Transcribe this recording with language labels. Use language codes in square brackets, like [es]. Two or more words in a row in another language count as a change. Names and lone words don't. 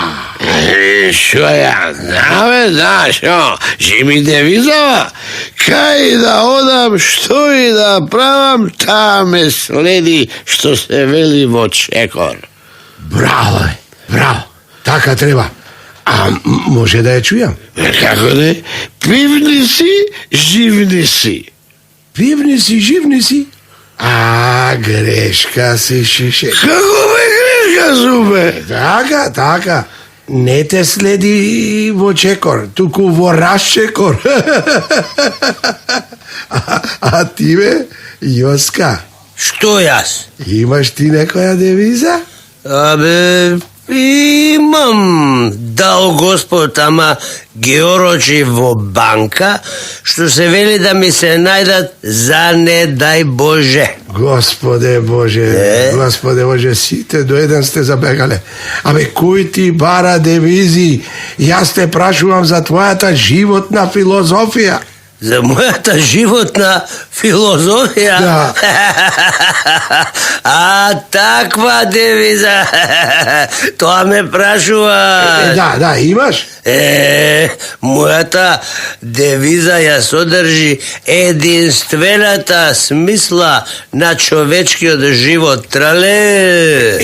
[mk] Што ја? Што? Живи девизава? Кај да одам, што и да правам, та ме следи што се вели во чекор. Браво, така треба. А може да ја чујем? Како не? Пивни си, живни си. Пивни си, живни си? А грешка си, Шише. Како ме грешка зубе? Така. Не те следи во чекор, туку во расчекор. А ти бе, Јоска? Што јас? Имаш ти некоја девиза? Абе, имам, дао господ, ама георочи во банка, што се вели да ми се најдат за не дај Боже. Господе Боже, сите до еден сте забегале. Абе, куј ти бара девизи? Јас те прашувам за твојата животна филозофија. За мојата животна филозофија? Да. А таква девиза, тоа ме прашува. Да, имаш? Мојата девиза ја содржи единствената смисла на човечкиот живот, трале.